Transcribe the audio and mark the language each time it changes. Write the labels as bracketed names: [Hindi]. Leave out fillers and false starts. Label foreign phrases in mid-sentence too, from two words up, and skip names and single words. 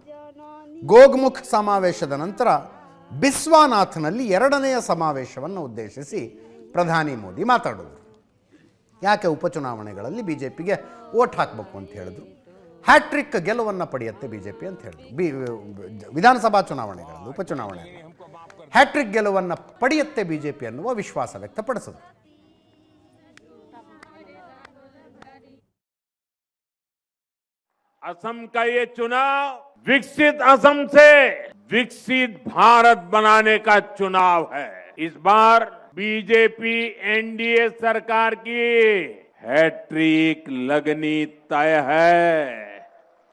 [Kannada] ಗೋಗಮುಖ್ ಸಮಾವೇಶದ ನಂತರ ಬಿಸ್ವಾನಾಥ್ನಲ್ಲಿ 2ನೆಯ ಸಮಾವೇಶವನ್ನು ಉದ್ದೇಶಿಸಿ ಪ್ರಧಾನಿ ಮೋದಿ ಮಾತಾಡಿದ್ರು. ಯಾಕೆ ಉಪಚುನಾವಣೆಗಳಲ್ಲಿ ಬಿಜೆಪಿಗೆ ವೋಟ್ ಹಾಕಬೇಕು ಅಂತ ಹೇಳಿದ್ರು. ಹ್ಯಾಟ್ರಿಕ್ ಗೆಲುವನ್ನು ಪಡೆಯುತ್ತೆ ಬಿಜೆಪಿ ಅಂತ ಹೇಳಿದ್ರು. ವಿಧಾನಸಭಾ ಚುನಾವಣೆಗಳಲ್ಲಿ, ಉಪಚುನಾವಣೆಯಲ್ಲಿ ಹ್ಯಾಟ್ರಿಕ್ ಗೆಲುವನ್ನು ಪಡೆಯುತ್ತೆ ಬಿಜೆಪಿ ಅನ್ನುವ ವಿಶ್ವಾಸ ವ್ಯಕ್ತಪಡಿಸಿದ್ರು. [Hindi] असम का ये चुनाव विकसित असम से विकसित भारत बनाने का चुनाव है. इस बार बीजेपी एनडीए सरकार की हैट्रिक लगनी तय है.